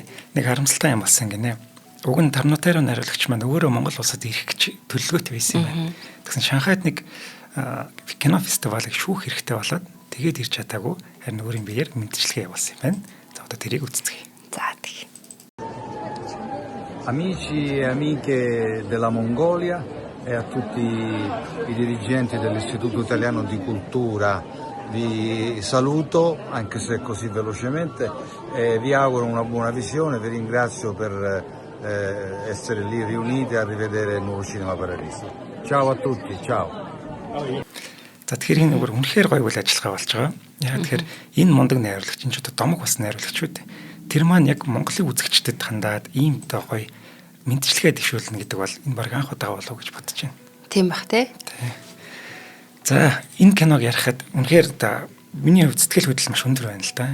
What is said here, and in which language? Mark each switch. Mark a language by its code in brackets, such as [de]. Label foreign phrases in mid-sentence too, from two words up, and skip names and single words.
[mn] Нэг харамсалтай юм болсон гинэ. Уг нь Tornatore найруулагч маань өөрөө Монгол улсад ирэх гэж төлөвлөгөөтэй байсан юм байна. Тэгсэн Шанхайд нэг кино фестивалыг шүүх хэрэгтэй болоод тэгээд ирч чадаагүй харин өөрийн биеэр мэдчилгээ явуулсан юм байна. За одоо тэрийг үзцгээе. За тийм. [it] Amici e amiche della Mongolia e a tutti i dirigenti dell'Istituto Italiano di Cultura vi saluto, anche se così velocemente, e vi auguro una buona visione, vi ringrazio per essere lì riuniti a rivedere il nuovo Cinema Paradiso. Ciao a tutti, ciao. [mn] За тэгэхээр энэ бүр үнэхээр гоё үйл ажиллагаа болж байгаа. Яг тэгэхээр энэ мундаг найруулагч энэ ч одоо домог бас найруулагч үү. Тэр маань яг Монголын үзэгчдэд хандаад ийм одоо гоё мэдчилгээ дэвшүүлнэ гэдэг бол энэ баг анх удаа болов гэж бодож байна. Тийм бах тий. За энэ киног ярихад үнэхээр одоо миний хувьд сэтгэл хөдлөл маш өндөр байна л да.